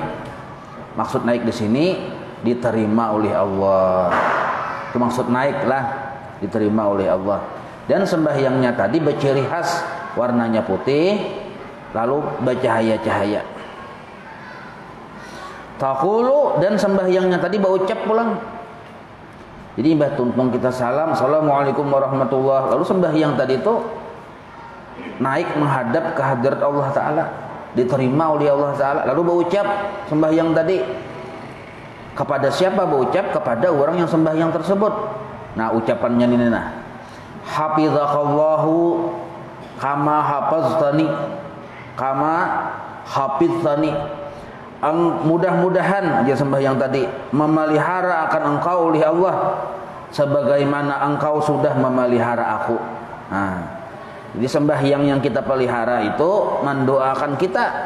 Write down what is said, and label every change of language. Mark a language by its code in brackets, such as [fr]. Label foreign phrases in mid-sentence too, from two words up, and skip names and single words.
[id] Maksud naik di sini diterima oleh Allah. Itu maksud naiklah, diterima oleh Allah. Dan sembahyangnya tadi berciri khas, warnanya putih, lalu bercahaya-cahaya. Taqulu, dan sembahyangnya tadi berucap pulang. Jadi mbah tumpeng kita salam, [ar] السلام عليكم ورحمة الله. [id] Lalu sembahyang tadi itu naik menghadap ke hadirat Allah Ta'ala, diterima oleh Allah Ta'ala. Lalu berucap sembahyang tadi kepada siapa? Berucap kepada orang yang sembahyang tersebut. Nah, ucapannya ini nah, [ar] حفظك الله كما حفظتني، كما حفظتني. [id] Mudah-mudahan aja sembahyang tadi memelihara akan engkau oleh Allah sebagaimana engkau sudah memelihara aku. Nah, jadi sembahyang yang kita pelihara itu mendoakan kita.